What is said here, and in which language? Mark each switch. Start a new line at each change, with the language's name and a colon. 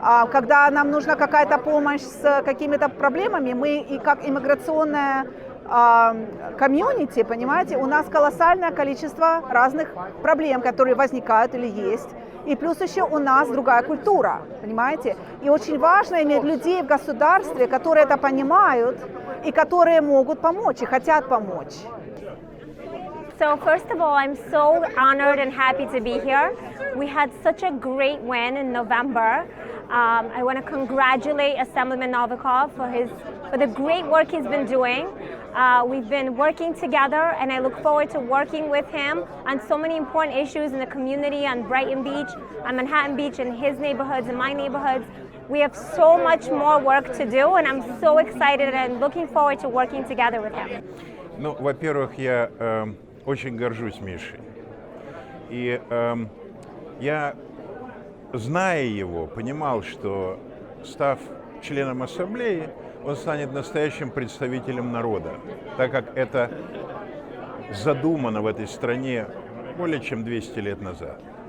Russian: Когда нам нужна какая-то помощь с какими-то проблемами, мы и как иммиграционная комьюнити, понимаете, у нас колоссальное количество разных проблем, которые возникают или есть. И плюс еще у нас другая культура, понимаете. И очень важно иметь людей в государстве, которые это понимают и которые могут помочь и хотят помочь.
English: So first of all, I'm so honored and happy to be here. We had such a great win in November. I want to congratulate Assemblyman Novahov for the great work he's been doing. We've been working together, and I look forward to working with him on so many important issues in the community on Brighton Beach, on Manhattan Beach, and his neighborhoods and my neighborhoods. We have so much more work to do, and I'm so excited and looking forward to working together with him.
Russian: Ну, во-первых, я очень горжусь Мишей. И я, зная его, понимал, что, став членом ассамблеи, он станет настоящим представителем народа, так как это задумано в этой стране более чем 200 лет назад.